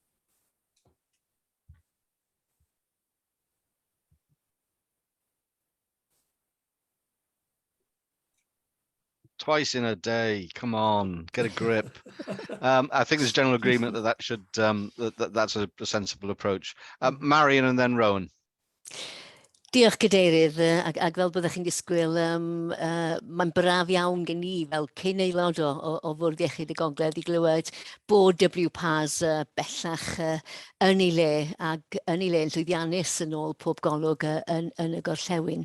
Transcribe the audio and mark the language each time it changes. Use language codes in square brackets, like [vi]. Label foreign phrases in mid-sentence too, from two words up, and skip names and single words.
[en] Twice in a day, come on, get a grip. I think there's general agreement that that should that's a sensible approach. Marion, and then Rowan. [cy] Diolch Cadeirydd, ac fel byddwch chi'n disgwyl, mae'n braf iawn gen i fel cyn aelod o Fwrdd Iechyd y Gogledd i glywed bod WPAS bellach yn ei le, ac yn ei le yn llwyddiannus yn ôl pob golwg yn y gorllewin.